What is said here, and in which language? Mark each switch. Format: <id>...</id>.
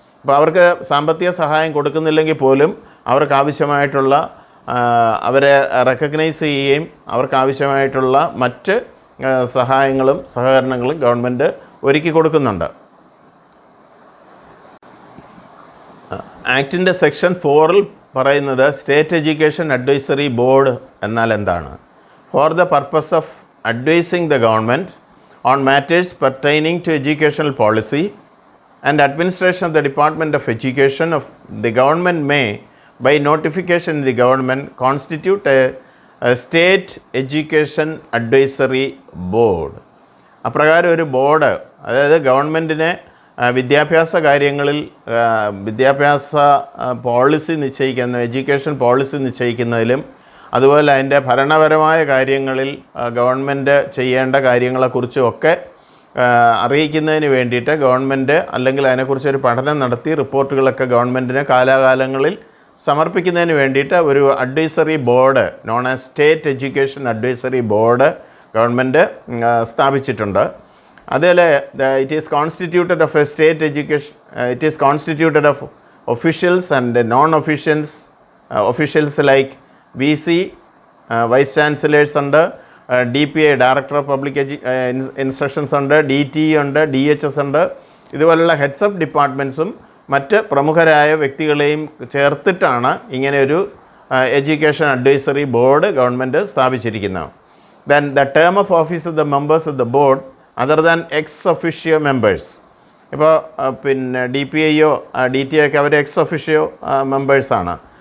<ml>അപ്പോൾ അവർക്ക് സാമ്പത്തിക സഹായം കൊടുക്കുന്നില്ലെങ്കിൽ പോലും അവർക്ക് ആവശ്യമായിട്ടുള്ള അവരെ റെക്കഗ്നൈസ് ചെയ്യുകയും അവർക്ക് ആവശ്യമായിട്ടുള്ള മറ്റ് സഹായങ്ങളും സഹകരണങ്ങളും ഗവൺമെൻറ് ഒരുക്കി കൊടുക്കുന്നുണ്ട്. ആക്ടിൻ്റെ സെക്ഷൻ 4 പറയുന്നത് സ്റ്റേറ്റ് എഡ്യൂക്കേഷൻ അഡ്വൈസറി ബോർഡ് എന്നാൽ എന്താണ്?</ml> <en>For the purpose of advising the government on matters pertaining to educational policy and administration of the Department of Education of the government may, by notification in the government, constitute a state education advisory board.</en> <ml>അപ്രകാരം ഒരു board, അതായത് ഗവൺമെൻറ്റിനെ വിദ്യാഭ്യാസ കാര്യങ്ങളിൽ വിദ്യാഭ്യാസ policy നിശ്ചയിക്കുന്ന, education policy നിശ്ചയിക്കുന്നതിലും അതുപോലെ അതിൻ്റെ ഭരണപരമായ കാര്യങ്ങളിൽ ഗവൺമെൻറ് ചെയ്യേണ്ട കാര്യങ്ങളെക്കുറിച്ചും ഒക്കെ അറിയിക്കുന്നതിന് വേണ്ടിയിട്ട് ഗവൺമെൻറ് അല്ലെങ്കിൽ അതിനെക്കുറിച്ചൊരു പഠനം നടത്തി റിപ്പോർട്ടുകളൊക്കെ ഗവൺമെൻറ്റിന് കാലാകാലങ്ങളിൽ സമർപ്പിക്കുന്നതിന് വേണ്ടിയിട്ട് ഒരു advisory board, known as state education advisory board government സ്ഥാപിച്ചിട്ടുണ്ട്.</ml> <en>അതിൽ it is constituted of a state education, it is constituted of officials and non officials like VC, vice chancellors ഉണ്ട്, DPA director of public instructions ഉണ്ട്, DTE ഉണ്ട്, DHS ഉണ്ട്.</en> <ml>ഇതുപോലുള്ള heads of ഡിപ്പാർട്ട്മെൻറ്റ്സും മറ്റ് പ്രമുഖരായ വ്യക്തികളെയും ചേർത്തിട്ടാണ് ഇങ്ങനെയൊരു എഡ്യൂക്കേഷൻ അഡ്വൈസറി ബോർഡ് ഗവൺമെൻറ് സ്ഥാപിച്ചിരിക്കുന്നത്.</ml> <en>Then the term of office of the members of the board other than ex officio members,</en> <ml>ഇപ്പോൾ പിന്നെ DPAയോ DTA ഒക്കെ അവർ എക്സ് ഒഫിഷ്യോ മെമ്പേഴ്സാണ്.</ml>